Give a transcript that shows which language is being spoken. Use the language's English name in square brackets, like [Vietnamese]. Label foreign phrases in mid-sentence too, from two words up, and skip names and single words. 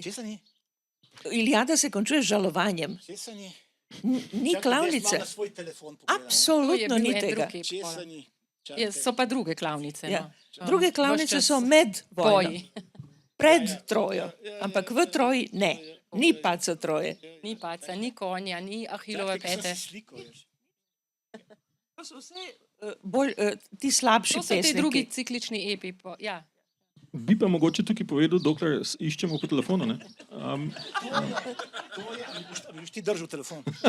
[Slovenian] Česa ni? Iliada se končuje z žalovanjem. Česa ni? Ni klavnice. Na svoj telefon pogledam. Absolutno ni tega. Česa ni? So pa druge klavnice. Ja. Druge klavnice so med vojno. Pred Trojo, ampak v Troji ne. Ni paca Troje. Ni paca, ni konja, ni Ahilove pete. To so vse bolj ti slabši To so ti pesniki. drugi ciklični epi. Ja. bi pa mogoče tukaj povedal, dokler iščemo po telefonu. Ne? Ali boš ti držal telefon?